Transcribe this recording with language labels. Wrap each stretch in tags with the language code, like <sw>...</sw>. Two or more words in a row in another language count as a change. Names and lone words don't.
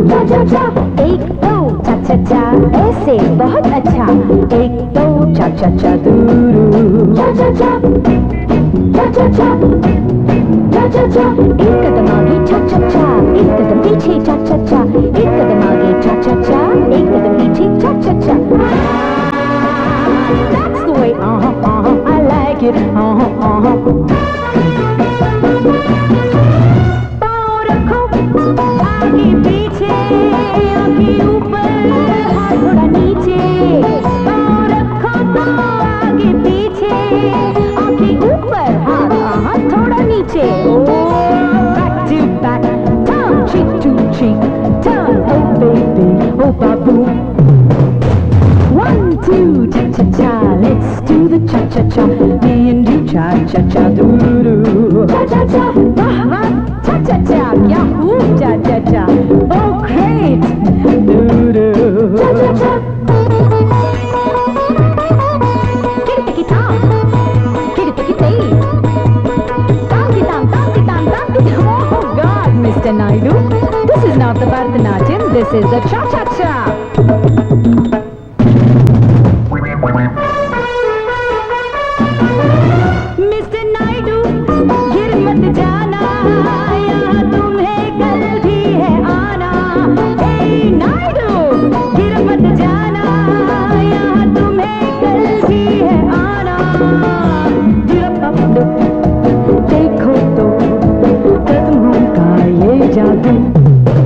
<en>Cha-cha-cha,</en> <hi>एक दो cha-cha-cha, ऐसे बहुत अच्छा, एक दो cha-cha-cha doo-doo.</hi> <en>Cha-cha-cha, cha-cha-cha, cha-cha-cha,</en> <hi>एक कदम आगे cha-cha-cha, एक कदम पीछे cha-cha-cha, एक कदम आगे cha-cha-cha, एक कदम पीछे cha-cha-cha.</hi> <en>That's the way, I like it,</en> <hi>पाँव रखो आगे पीछे, आगे ऊपर हाथ थोड़ा नीचे. पाँव रखो तो आगे पीछे, आगे ऊपर हाथ थोड़ा नीचे.</hi> <en>Back to back, turn cheek to cheek, turn oh baby, oh babu. 1, 2, cha-cha-cha, let's do the cha-cha-cha, me and you cha-cha-cha doo-doo. Cha-cha-cha, cha-cha-cha, kya hoop cha-cha-cha, oh great, doo-doo. Cha-cha-cha, kitty-kitty-tom, kitty-kitty-tay, tam-ki-tam, oh God, Mr. Naidu, this is not the Bharatanatyam, this is the cha-cha-cha. Mr. Naidu,</en> <hi>गिर मत जाना, यहाँ तुम्हें कल भी है आना. Hey Naidu, गिर मत जाना, यहाँ तुम्हें कल भी है आना. देखो तो कदमों का ये जादू.</hi>